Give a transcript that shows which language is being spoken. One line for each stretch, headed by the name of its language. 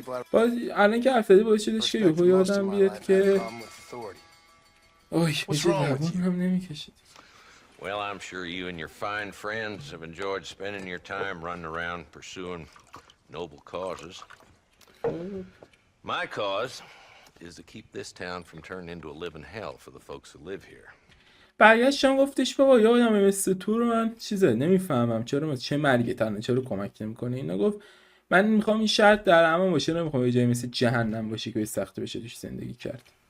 Persian: باز الان که حرف زدی باعث شدش که یهو یادم بیاد که اوه میشه زبون هم نمیکشید.
English: Well, I'm sure you and your fine friends have enjoyed spending your time running around pursuing noble causes. My cause is to keep this town from turning into a living hell for the folks who live here.
Persian: برگشتم گفتش بابا یادم مثل تو رو من چیزه نمیفهمم چرا چه مرگ تنه چرا کمک نمیکنه. اینا گفت من میخوام این شهر در امان باشه، نمیخوام یه جایی مثل جهنم باشه که به سختی بشه توش زندگی کرد.